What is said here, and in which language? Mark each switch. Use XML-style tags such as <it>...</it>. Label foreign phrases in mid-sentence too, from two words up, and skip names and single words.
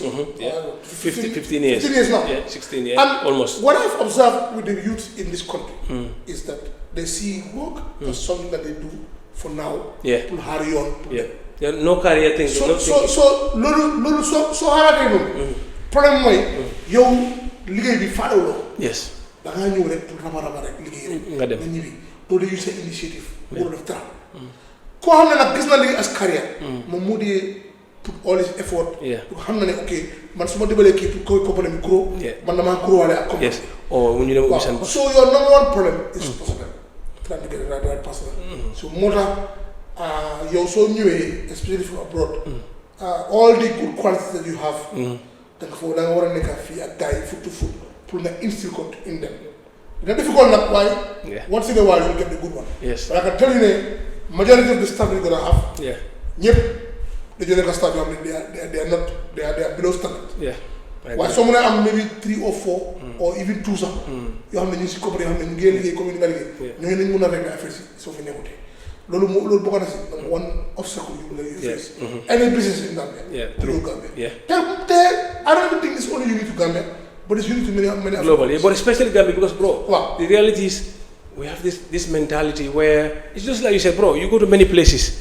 <en>15 years. 15 years now. Yeah, 16 years, and almost. What I've observed with the youth in this country is that they see work as something that they do for now, to hurry on. Yeah, no career thing.</en> <wo>So hard I problem mooy yow liggéey bi faadawloo.</wo> <en>Yes.</en> <wo>da ngaa ñëw rek pour raba rek liggéey rek. nga dem nga ñibbi doo dee use sa initiative. waroo def dara. koo xam ne nag gis na léegi as carrière. moom moo di</wo> <en>put all his effort.</en> <wo>xam na ne ok man su ma debalee kii pour compagnie bi grow. man damaa grow waale ak compagnie. yes mu ñu dem ubbi seen.</wo> <en>so your number one problem is personnel. trying to get the right personnel.</en> <wo>so moo tax yow soo ñëwee</wo> <en>especially from abroad. all the good qualities that you have.</en> <wo>da nga war a nekk fii ak gars yi</wo> <en>foot to foot</en> <wo>pour nga instill ko</wo> <en>in them.</en> <wo>dina difficult nag waaye.</wo> <en>once in a while you get the good one. yes but I can tell you ne majority of the staff you're gonna have.</en> <wo>ñëpp dañoo nekk staff yoo xam ne</wo> <en>they are below standard.</en> <wo>waaye soo mënee am</wo> <en>maybe 3 or 4 or even 2</en> <wo>sax. yoo xam ne ñu si coopéré yoo xam ne ñu ngi liggéey comme ni nga liggéey. ñooñu nañ mën a régler affaire si soo fi nekkutee. loolu bokk na si</wo> <en>one obstacle you face. Any business in Gambia. Through Gambia. I don't even think it's only unique to Gambia, but it's unique to many globally. But especially Gambia, because the reality is we have this mentality where it's just like you said, bro. You go to many places.</en>